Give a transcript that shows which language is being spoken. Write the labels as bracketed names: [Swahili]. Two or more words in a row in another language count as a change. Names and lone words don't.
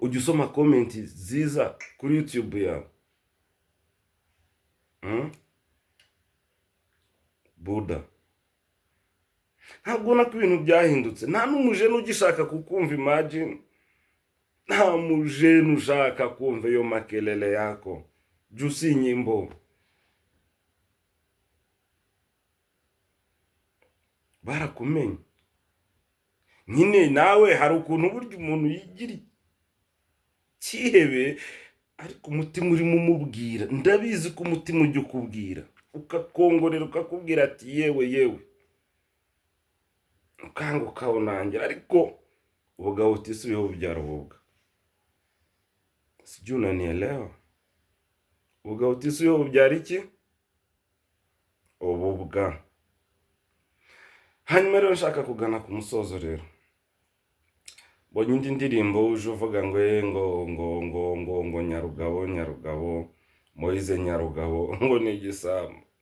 [Kinyarwanda] Ujya usoma comment ziza kuri YouTube yawe? Buda, ntabwo ubona ko ibintu byahindutse? Nta n'umujene ugishaka kukumva, imagine. Nta mujene ushaka kumva iyo makelele yako. Jusi nyimbo. barakumenye. Nyine nawe hari ukuntu burya umuntu yigira cyihebe ariko umutima urimo umubwira. Ndabizi ko umutima ujya ukubwira ukakongorera ukakubwira ati yewe ukanga ukawunangira, ariko ubugabo utisubiyeho bubyara ububwa. [Swahili] Sijui unanielewa? [Kinyarwanda] Ubugabo utisubiyeho bubyara iki? Ububwa. Hanyuma rero nshaka kugana ku musozo rero. Bonye indi ndirimbo uje uvuga ngo Nyarugabo, Moise Nyarugabo ngo ni igisambo.